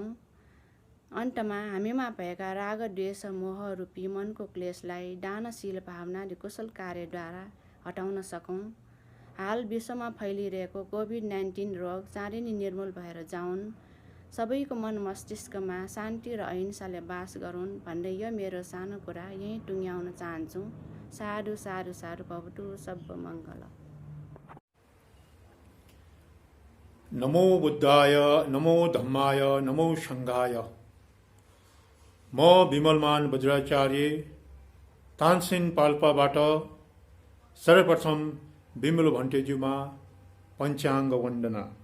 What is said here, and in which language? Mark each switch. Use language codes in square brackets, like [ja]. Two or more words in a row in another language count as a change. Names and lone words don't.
[ne] अन्तमा हामीमा भएका राग, द्वेष, मोह रूपी मनको क्लेशलाई दानशील भावनाले कुशल कार्यद्वारा हटाउन सकौँ। हाल विश्वमा फैलिरहेको कोभिड-19 रोग चाँडै नै निर्मूल भएर जाउन्। सबैको मन मस्तिष्कमा शान्ति र अहिंसाले बास गरून् भन्दै यो मेरो सानो कुरा यहीँ टुङ्ग्याउन चाहन्छु। [pi] साधु साधु साधु। भवतु सब्ब मङ्गल। नमो बुद्धाय, नमो धम्माय, नमो सङ्घाय। [ne] म विमलमान वज्राचार्य, तानसेन पाल्पाबाट सर्वप्रथम बिमल भन्तेज्यूमा पञ्चाङ्ग वन्दना।